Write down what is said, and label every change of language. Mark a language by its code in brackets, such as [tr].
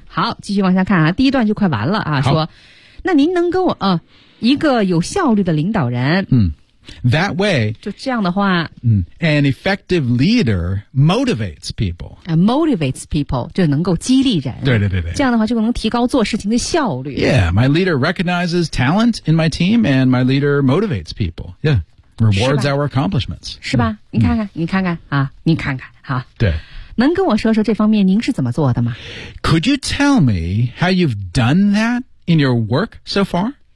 [zh] 好继续往下看啊，第一段就快完了啊，说那您能跟我一个有效率的领导人 [en] 嗯That way, [zh] 就这样的话 [en] an effective leader motivates people. Motivates people, [zh] 就能够激励人。对对对对。这样的话就能提高做事情的效率。 [en] Yeah, my leader recognizes talent in my team, and my leader motivates people. Yeah, rewards our accomplishments. [zh] 是吧？你看看，你看看啊，你看看啊。对。能跟我说说这方面您是怎么做的吗？ [en] Could you tell me how you've done that in your work so far?